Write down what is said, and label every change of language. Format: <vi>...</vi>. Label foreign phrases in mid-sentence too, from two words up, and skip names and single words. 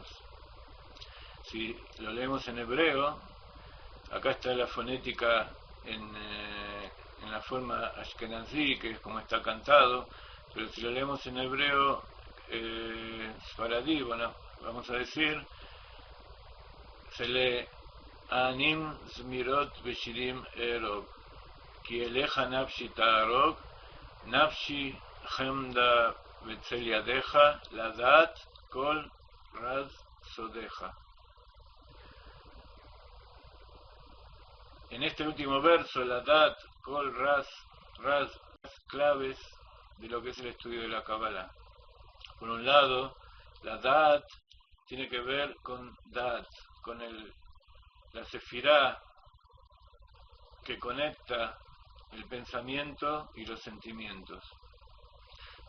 <es>Si lo leemos en hebreo, acá está la fonética en la forma ashkenazí, que es como está cantado, pero si lo leemos en hebreo sfaradí, bueno, vamos a decir, se lee</es> <he>אנעים זמירות ושירים אארוג כי אליך נפשי תערוג נפשי חמדה בצל ידך לדעת כל רז סודך.</he> <es>En este último verso,</es> <he>לדעת כל רז,</he> <es>claves de lo que es el estudio de la Kabbalah. Por un lado, la Dat tiene que ver con Dat, con la sefirá que conecta el pensamiento y los sentimientos.</es>